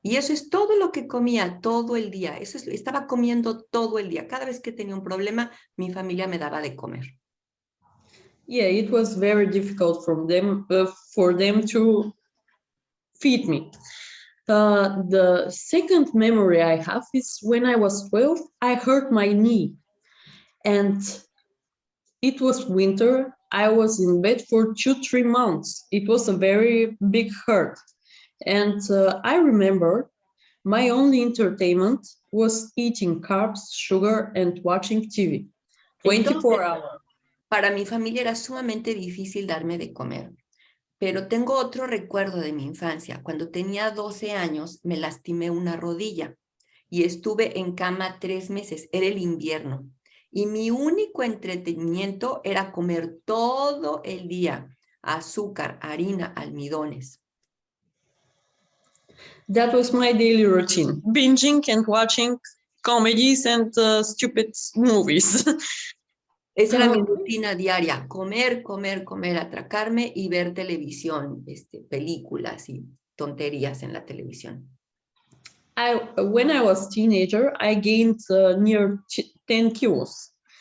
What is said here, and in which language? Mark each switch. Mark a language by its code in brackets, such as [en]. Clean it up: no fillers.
[es] Y eso es todo lo que comía todo el día. Estaba comiendo todo el día. Cada vez que tenía un problema, mi familia me daba de comer. [en] Yeah, it was very difficult for them to feed me. The second memory I have is when I was 12, I hurt my knee. And it was winter. I was in bed for 2-3 months. It was a very big hurt. And I remember my only entertainment was eating carbs, sugar, and watching TV. 24 hours. [es] Para mi familia era sumamente difícil darme de comer. Pero tengo otro recuerdo de mi infancia. Cuando tenía 12 años, me lastimé una rodilla y estuve en cama 3 meses. Era el invierno. Y mi único entretenimiento era comer todo el día azúcar, harina, almidones. [en] That was my daily routine, binging and watching comedies and stupid movies. [es] Esa era mi rutina diaria, comer, atracarme y ver televisión, películas y tonterías en la televisión. [en] When I was teenager, I gained near 10 kilos.